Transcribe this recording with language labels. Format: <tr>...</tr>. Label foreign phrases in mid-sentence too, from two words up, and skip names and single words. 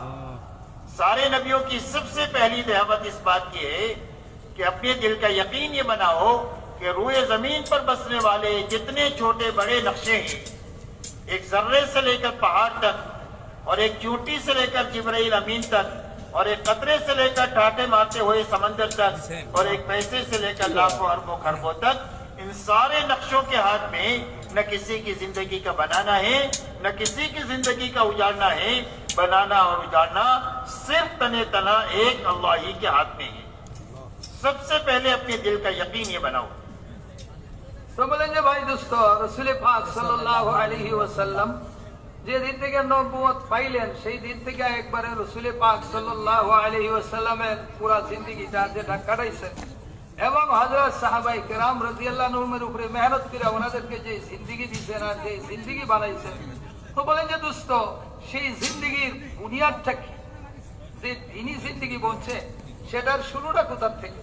<ur>سارے نبیوں کی سب سے پہلی دعوت اس بات کی ہے کہ اپنے دل کا یقین یہ بناؤ کہ روئے زمین پر بسنے والے جتنے چھوٹے بڑے نقشے ہیں، ایک ذرے سے لے کر پہاڑ تک، اور ایک چونٹی سے لے کر جبرائیل امین تک، اور ایک قطرے سے لے کر ٹھاٹے مارتے ہوئے سمندر تک، اور ایک پیسے سے لے کر لاکھوں اربوں خربوں تک، ان سارے نقشوں کے ہاتھ میں نہ کسی کی زندگی کا بنانا ہے، نہ کسی کی زندگی کا اجاڑنا ہے. بنانا اور اجاڑنا صرف تنے تنا ایک اللہ ہی کے ہاتھ میں ہے. سب سے پہلے اپنے دل کا یقین یہ بناؤ.</ur> <bn>তো বলেন যে ভাই দোস্ত, রাসূল পাক</bn> <ar>صلى الله عليه وسلم</ar> <bn>যে দিন থেকে নবুয়ত পাইলেন সেই দিন থেকে একবারে রাসূল পাক</bn> <ar>صلى الله عليه وسلمের</ar> <bn>পুরা জিন্দেগিটা যেটা কাটাইছেন এবং হযরত সাহাবায়ে কেরাম</bn> <ar>رضي الله عنهمের</ar> <bn>উপরে মেহনত করে ওনাদেরকে যে জিন্দেগি দিয়েছেন আর যে জিন্দেগি বানাইছেন, তো বলেন যে দোস্ত সেই জিন্দেগির বুনিয়াদটা কি, যে দিনই জিন্দেগি বলছে সেটার শুরুটা কোথা থেকে?</bn>